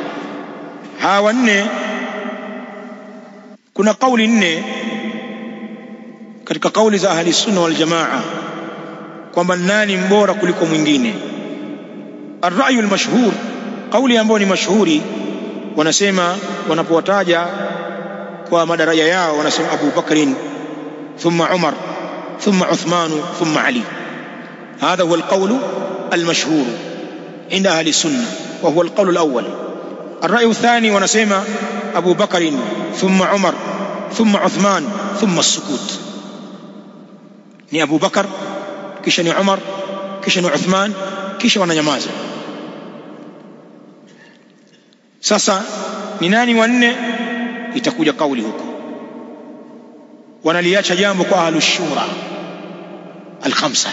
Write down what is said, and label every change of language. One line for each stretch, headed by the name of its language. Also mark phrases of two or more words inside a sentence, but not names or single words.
Swahili: Hawa wanne, kuna kauli nne katika kauli za
Arabic: أهل السنة والجماعة
Swahili: kwamba nani mbora kuliko mwingine.
Arabic: الرأي المشهور,
Swahili: kauli ambayo ni mashhuri, wanasema wanapowataja kwa madaraja yao wanasema
Arabic: أبو بكر ثم عمر ثم عثمان ثم علي. هذا هو القول المشهور عند أهل السنة وهو القول الأول. الرأي الثاني ونسمى أبو بكر ثم عمر ثم عثمان ثم السكوت.
Swahili: ni Abu Bakar, kisha ni Umar, kisha ni Uthman, kisha wananyamaza. Sasa ni nani wanne? Itakuja kauli huko. Wanaliacha jambo kwa
Arabic: أهل الشورى الخمسة.